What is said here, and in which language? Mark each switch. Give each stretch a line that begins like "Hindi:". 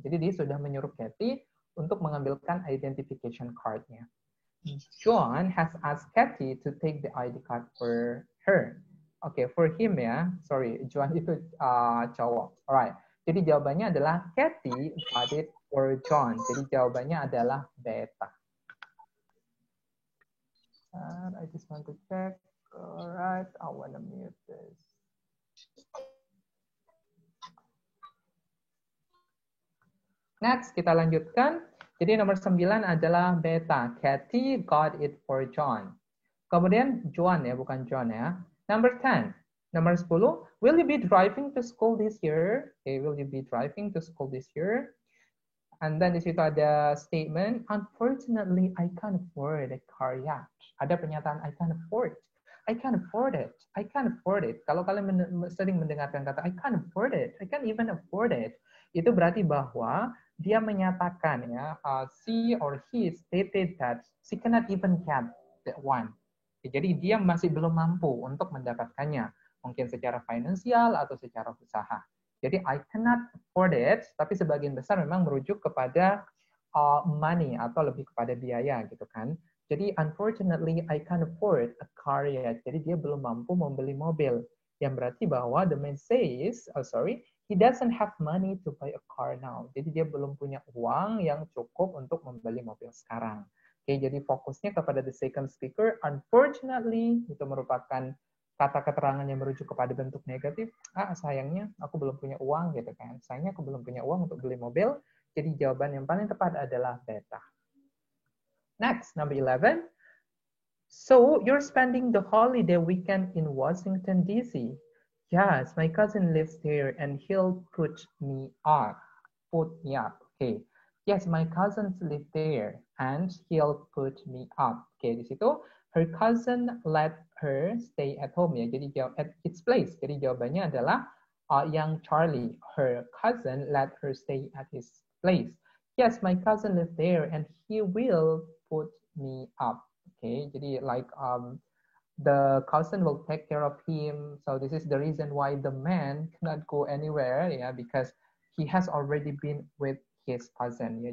Indonesian: Jadi dia sudah menyuruh Katie untuk mengambilkan identification card-nya.
English: John has asked Katie to take the ID card for her. Oke, for him ya. Sorry, John
Indonesian: itu cowok.
English: Alright.
Indonesian: Jadi jawabannya adalah
English: Katie got it for John.
Indonesian: Jadi jawabannya adalah beta.
English: I just want to check. Alright, I want to mute this.
Indonesian: Next, kita lanjutkan. Jadi nomor 9 adalah beta.
English: Katie got it for John.
Indonesian: Kemudian John ya, bukan John ya.
English: Number 10.
Indonesian: Nomor 10.
English: Will you be driving to school this year? Okay, will you be driving to school this year? And then
Indonesian: di situ ada
English: statement, unfortunately, I can't afford a car yet.
Indonesian: Ada pernyataan,
English: I can't afford. I can't afford it. I can't afford it.
Indonesian: Kalau kalian sering mendengarkan kata,
English: I can't afford it. I can't even afford it.
Indonesian: Itu berarti bahwa dia menyatakan ya,
English: she or he stated that she cannot even get that one.
Indonesian: Jadi dia masih belum mampu untuk mendapatkannya, mungkin secara finansial atau secara usaha. Jadi
English: I cannot afford it,
Indonesian: tapi sebagian besar memang merujuk kepada money atau lebih kepada biaya gitu kan. Jadi
English: unfortunately I can't afford a car yet.
Indonesian: Jadi dia belum mampu membeli mobil. Yang berarti bahwa
English: the man says, he doesn't have money to buy a car now.
Indonesian: Jadi dia belum punya uang yang cukup untuk membeli mobil sekarang. Oke, jadi fokusnya kepada
English: the second speaker.
Indonesian: Unfortunately, itu merupakan kata keterangan yang merujuk kepada bentuk negatif, sayangnya aku belum punya uang gitu kan. Sayangnya aku belum punya uang untuk beli mobil. Jadi jawaban yang paling tepat adalah beta.
English: Next, number 11. So, you're spending the holiday weekend in Washington, D.C. Yes, my cousin lives there and he'll put me up. Put me up. Okay. Yes, my cousins live there and he'll put me up. Okay,
Indonesian: di situ
English: her cousin let her stay at home ya. Jadi at its place.
Indonesian: Jadi jawabannya adalah yang Charlie.
English: Her cousin let her stay at his place. Yes, my cousin lives there and he will put me up. Okay, jadi like the cousin will take care of him. So this is the reason why the man cannot go anywhere, ya, because he has already been with his cousin, ya.